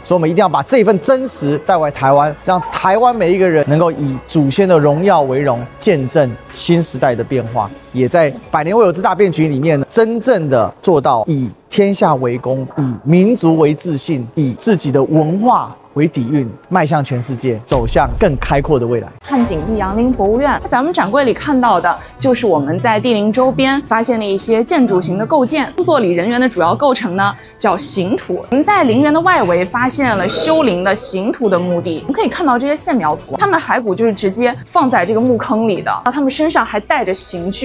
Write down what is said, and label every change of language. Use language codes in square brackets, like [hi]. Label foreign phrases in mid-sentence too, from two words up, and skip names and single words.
[zh] 所以我們一定要把這份真實帶回台灣，讓台灣每一個人能夠以祖先的榮耀為榮，見證新時代的變化，也在百年未有之大變局裡面，真正的做到以天下為公，以民族為自信，以自己的文化為底蘊，邁向全世界，走向更開闊的未來。漢景帝楊陵博物院，咱們展櫃裡看到的就是我們在帝陵周邊發現的一些建築型的構件。工作裡人員的主要構成呢，叫刑土。我們在陵園的外圍發現了修陵的刑土的墓地，我們可以看到這些線描圖，他們的骸骨就是直接放在這個墓坑裡的，然後他們身上還帶着刑具。